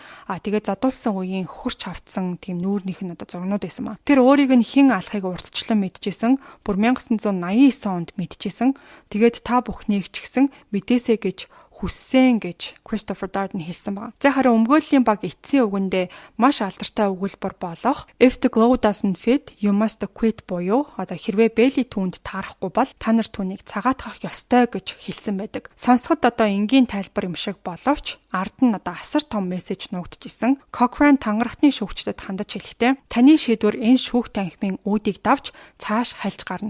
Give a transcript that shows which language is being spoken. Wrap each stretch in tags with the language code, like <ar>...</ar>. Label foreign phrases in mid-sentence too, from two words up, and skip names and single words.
<mn>Тэгээ задуулсан үеийн хөрч хавцсан тийм нүүрнийх нь одоо зургнууд байсан ба. Тэр өөрийг нь хэн алахыг урдчлан мэдчихсэн. Бүр 1989 онд мэдчихсэн. Тэгээд та бүхнийг ч гэсэн мэдээсэй гэж хүссэн гэж Christopher Darden хэлсэн байна. За харин өмгөөллийн баг эцсийн үгэндээ маш алдартай өгүүлбэр болох</mn> <en>If the glove doesn't fit, you must quit</en> <mn>буюу хэрвээ Белли түүнд таарахгүй бол та нар түүнийг цагаатгах ёстой гэж хэлсэн байдаг. Сонсоход энгийн тайлбар юм шиг боловч ард нь асар том мессеж нуугдчихсэн. Cochrane тангарахтны шүүгчдэд хандаж хэлэхдээ таны шийдвэр энэ шүүх танхимын үүдийг давж цааш хальж гарна.</mn>